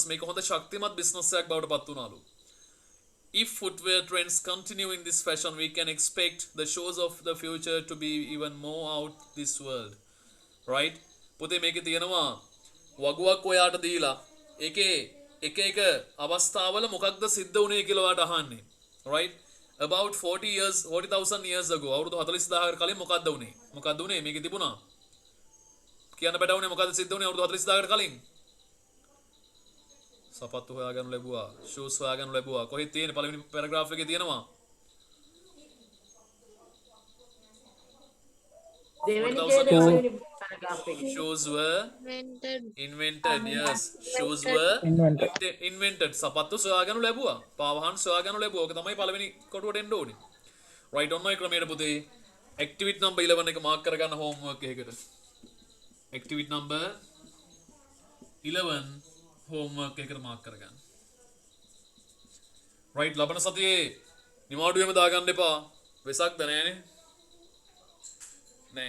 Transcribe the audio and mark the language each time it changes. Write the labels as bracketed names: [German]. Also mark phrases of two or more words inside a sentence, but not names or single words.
[Sinhala] මේක හොඳ ශක්තිමත් business එකක් බවට පත් වුණාලු. [English] If footwear trends continue in this fashion, we can expect the shows of the future to be even more out this world. Right? [Sinhala] පුතේ මේකේ තියෙනවා වගුවක් ඔයාට දීලා ඒකේ එක අවස්ථාවල මොකක්ද සිද්ධ වුනේ කියලා ඔයාට අහන්නේ. [English] Right? About 40,000 years ago, [Sinhala] අවුරුදු 40000කට කලින් මොකක්ද වුනේ? මොකක්ද වුනේ? මේකේ තිබුණා. කියන්න බෑ වුනේ මොකක්ද සිද්ධ වුනේ අවුරුදු 40000කට කලින්? සපත්තු හොයාගන්න ලැබුවා, shoes හොයාගන්න ලැබුවා. කොහෙද තියෙන්නේ? පළවෙනි පැරග්‍රාෆ් එකේ තියෙනවා. දෙවෙනි 4000 කේලේ years පළවෙනි paragraph එකේ. [English] shoes were invented. Yes, shoes were invented. [Sinhala] සපත්තු සොයාගන්න ලැබුවා. පාවහන් සොයාගන්න ලැබුවා. ඔක තමයි පළවෙනි කොටුවට එන්න ඕනේ. [English] right on my [Sinhala] ක්‍රමයට පුතේ. [English] activity number [Sinhala] 11 එක මාක් කරගන්න homework එකකට. [English] activity number [Sinhala] 11 homework එකට මාක් කරගන්න. right ලබන සතියේ නිවාඩුවෙම දාගන්න එපා. වෙසක්ද නෑනේ? නෑ.